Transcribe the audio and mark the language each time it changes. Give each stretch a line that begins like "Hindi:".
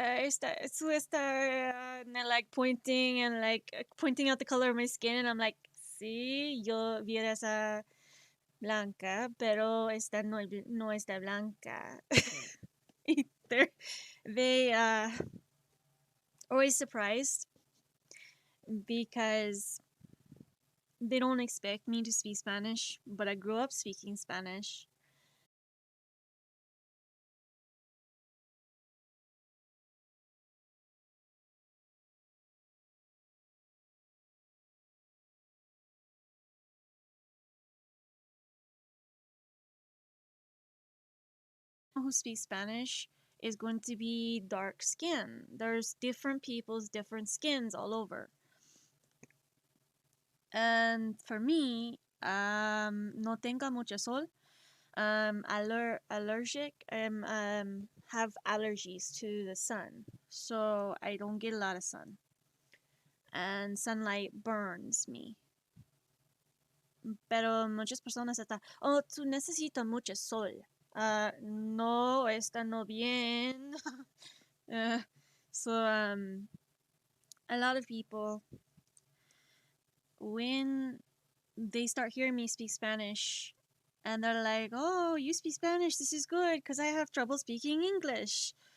English: Su and they're like pointing and like pointing out the color of my skin. And I'm like,
Spanish: sí, yo vi esa blanca, pero esta no está blanca.
English: They always surprised because they don't expect me to speak Spanish, but I grew up speaking Spanish. Who speaks Spanish is going to be dark skin. There's different people's different skins all over. And for me,
Spanish: no tengo mucho sol.
English: Allergic. Have allergies to the sun, so I don't get a lot of sun. And sunlight burns me.
Spanish: Pero muchas personas están, oh, tú necesitas mucho sol. No, está no bien.
English: uh, so, a lot of people, when they start hearing me speak Spanish, and they're like, oh, you speak Spanish, this is good, because I have trouble speaking English.